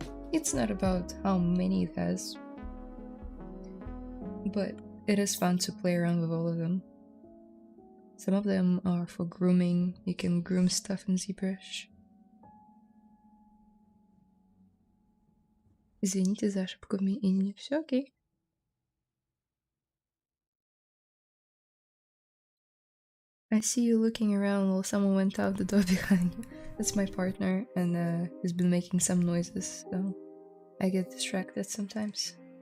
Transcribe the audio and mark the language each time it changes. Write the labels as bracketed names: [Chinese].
[English] It's not about how many it has, but it is fun to play around with all of them. Some of them are for grooming, you can groom stuff in ZBrush. [Russian] Извините за ошибку в имени, все окей. [English] I see you looking around while someone went out the door behind you. That's my partner, and he's been making some noises, so I get distracted sometimes.